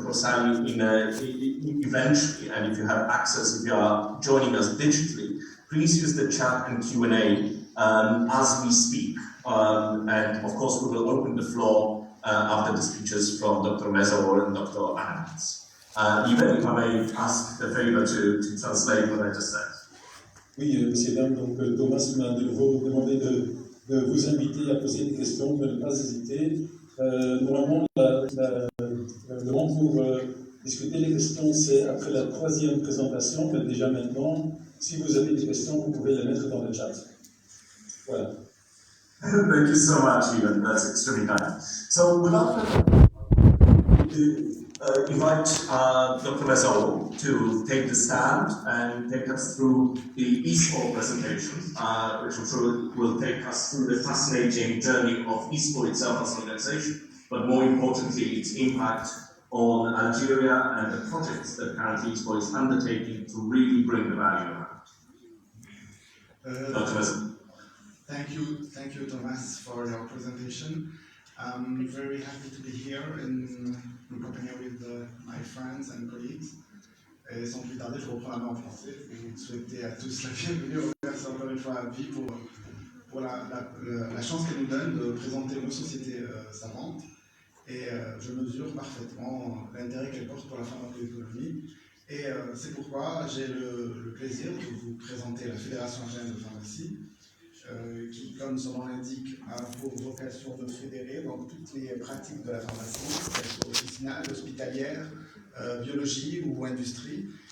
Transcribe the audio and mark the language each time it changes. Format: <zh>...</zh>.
<en>Borsari eventually, and if you have access, if you are joining us digitally, please use the chat and Q&A as we speak. And of course, we will open the floor after the speeches from Dr. Mezaor and Dr. Anans. Even if I may ask the favor to translate what I just said.</en> <fr>Oui, monsieur Dame, donc Thomas m'a de nouveau demandé de vous inviter à poser des questions, de ne pas hésiter. Normalement, le moment pour discuter les questions, c'est après la troisième présentation, mais déjà maintenant, si vous avez des questions, vous pouvez les mettre dans le chat. Voilà.</fr> <en>Thank you so much, Ivan. That's extremely kind. So, without invite Dr. Mezaor to take the stand and take us through the ESPO presentation, which I'm sure will take us through the fascinating journey of ESPO itself as an organization, but more importantly, its impact on Algeria and the projects that currently ESPO is undertaking to really bring the value around. Dr. Mezaor. Thank you, Thomas, for your presentation. I'm very happy to be here in company with my friends and colleagues.</en> <fr>Et sans plus tarder, je reprends la main en français. Vous souhaitez à tous la bienvenue. Merci encore une fois à abbvie pour la chance qu'elle nous donne de présenter nos sociétés savantes. Et je mesure parfaitement l'intérêt qu'elle porte pour la pharmacoéconomie. Et c'est pourquoi j'ai le plaisir de vous présenter la Fédération algérienne de pharmacie, qui, comme son nom l'indique, a pour vocation de fédérer donc toutes les pratiques de la pharmacie, qu'elles soient officinales, hospitalières, biologie ou industrie.</fr>